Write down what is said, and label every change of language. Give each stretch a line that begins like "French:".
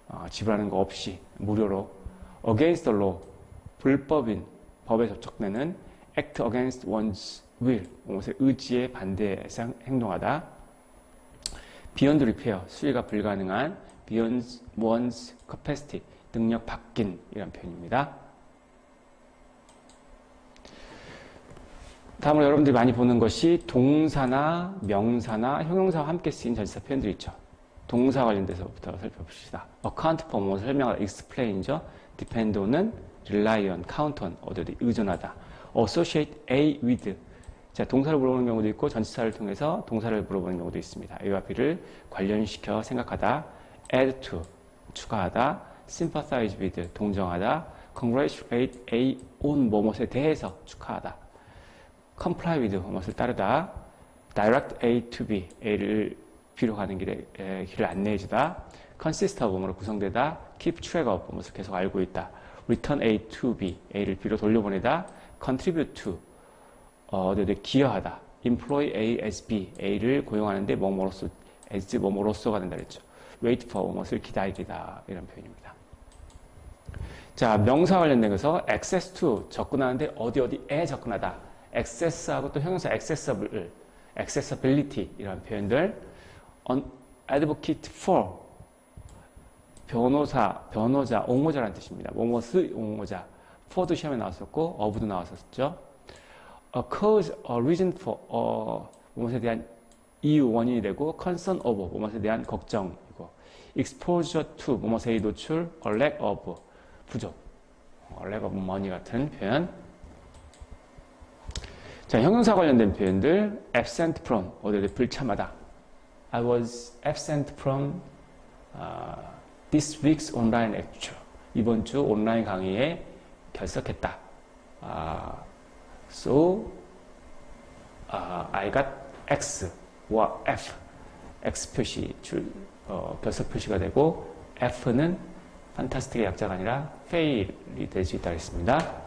Korean: 지불하는 거 없이 무료로
English: against the law
Korean: 불법인 법에 접촉되는
English: act against one's will
Korean: 무엇의 의지에 반대해서 행동하다
English: beyond repair
Korean: 수리가 불가능한
English: beyond one's capacity,
Korean: 능력 밖인 이런 표현입니다. 다음으로 여러분들이 많이 보는 것이 동사나 명사나 형용사와 함께 쓰인 전치사 표현들이 있죠. 동사 관련돼서부터 살펴봅시다. account for 무엇을 설명하다, explain죠. depend on은 rely on, count on, 어디에 의존하다. associate A with, 자, 동사를 물어보는 경우도 있고 전치사를 통해서 동사를 물어보는 경우도 있습니다. A와 B를 관련시켜 생각하다. add to, 추가하다. sympathize with, 동정하다. congratulate A on 뭐뭇에 대해서 축하하다. comply with, 뭐뭇을 따르다. direct A to B, A를 B로 가는 길을 안내해주다. consist of, 뭐로 구성되다. keep track of, 뭐뭇을 계속 알고 있다. return A to B, A를 B로 돌려보내다. contribute to, 어디에 기여하다. employ A as B, A를 고용하는데 뭐뭐로서, as 뭐뭐로서가 된다 그랬죠. wait for, 무엇을 기다리다 이런 표현입니다. 자, 명사 관련된 것서 access to, 접근하는데 어디에 접근하다. access하고 또 형용사 accessible, accessibility 이런 표현들. advocate for, 변호사, 옹호자라는 뜻입니다. 뭐뭐의 옹호자. for도 시험에 나왔었고 of도 나왔었죠. a cause, a reason for, 무엇에 대한 이유, 원인이 되고 concern of, 무엇에 대한 걱정이고 exposure to 뭐뭐의 노출, a lack of 부족,
English: lack of money
Korean: 같은 표현. 자, 형용사 관련된 표현들 absent from 어디에 불참하다.
English: I was absent from this week's online lecture.
Korean: 이번 주 온라인 강의에 결석했다.
English: So I got X와 F.
Korean: X 표시 결석 표시가 되고 F는 fantastic의 약자가 아니라 fail이 될 수 있다고 했습니다.